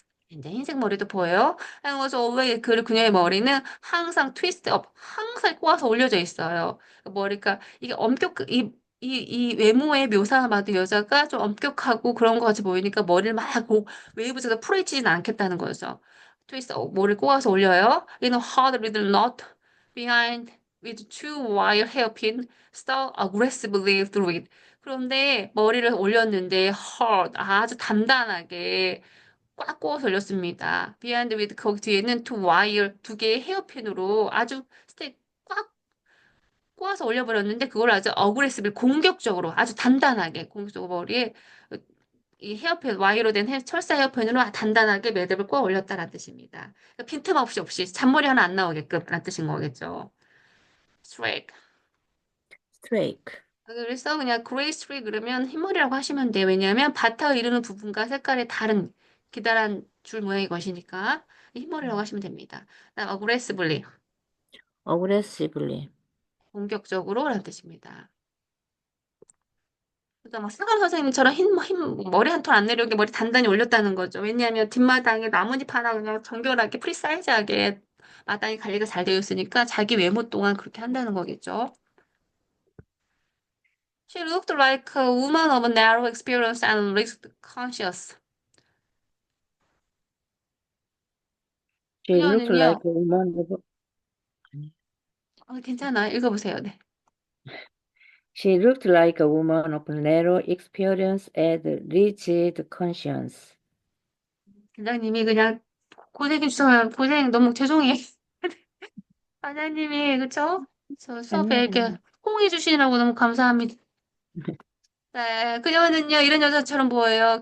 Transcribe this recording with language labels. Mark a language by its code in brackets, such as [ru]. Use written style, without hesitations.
[ko] 이제 흰색 머리도 보여요. [en] And was always [ko] 그 그녀의 머리는 항상 트위스트 업, 항상 꼬아서 올려져 있어요. 머리가 이게 이 외모의 묘사만 봐도 여자가 좀 엄격하고 그런 것 같이 보이니까 머리를 막 웨이브처럼 풀어있지는 않겠다는 거죠. 트위스트 업, 머리를 꼬아서 올려요. [en] In a hard little knot behind with two wire hairpin stuck aggressively through it. [ko] 그런데 머리를 올렸는데 hard, 아주 단단하게 꽉 꼬아서 올렸습니다. 비하인드 위드 거기 뒤에는 두 와이어 두 개의 헤어핀으로 아주 꽉 꼬아서 올려버렸는데 그걸 아주 어그레시브 공격적으로 아주 단단하게 공격적으로 머리에 이 헤어핀 와이로 된 철사 헤어핀으로 단단하게 매듭을 꼬아 올렸다라는 뜻입니다. 그러니까 빈틈없이 잔머리 하나 안 나오게끔 라는 뜻인 거겠죠. 스트레이크. [en] streak. [ko] 그래서 그냥 그레이 스트레이크 그러면 흰머리라고 하시면 돼요. 왜냐하면 바타가 이루는 부분과 색깔이 다른 기다란 줄 모양의 것이니까 흰머리라고 하시면 됩니다. 그다음 aggressively [en] aggressively. [ko] 공격적으로 라는 뜻입니다. 그러니까 막 사감 선생님처럼 흰 머리 한 톨 안 내려오게 머리 단단히 올렸다는 거죠. 왜냐하면 뒷마당에 나뭇잎 하나 그냥 정결하게 프리사이즈하게 마당이 관리가 잘 되어 있으니까 자기 외모 동안 그렇게 한다는 거겠죠. [en] She looked like a woman of narrow experience and risk conscious. She looked like [ko] 그녀는요, [en] a woman of [ko] 괜찮아요. 읽어보세요. 네. [en] She looked like a woman of narrow experience and rigid conscience. [ko] 원장님이 그냥 고생해 주셔서 고생 너무 죄송해요. 원장님이 그쵸? 저 수업에 아니요, 이렇게 호응해 주시느라고 너무 감사합니다. 네, 그녀는요, 이런 여자처럼 보여요.